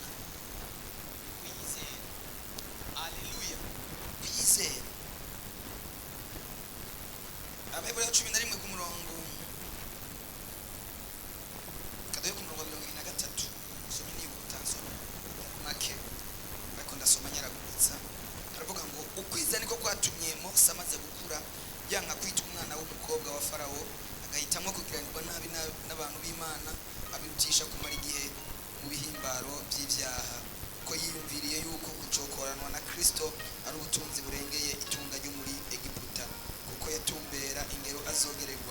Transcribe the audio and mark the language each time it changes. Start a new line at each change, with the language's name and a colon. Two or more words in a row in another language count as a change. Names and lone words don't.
Rundi: Kwizera. Haleluya. Kwizera. Abaheburayo 11 ku murongo kadoye ku murongo 23. Soma nibuta soma make bakunda soma nyaragutsa. Haravuga ngo ukwizera niko kwatumye Mose amaze gukura yanka kwita umwana w'umukobwa wa Farawo, agahitamo kugiranirwa nabi n'abantu b'Imana, abirutisha kumara igihe mu bihimbaro by'ibyaha, ko yiyumviriye yuko gucokoranwa na Kristo ari ubutunzi burengeye itunga ryo muri Egiputa, kuko yatumbera ingero azogererwa.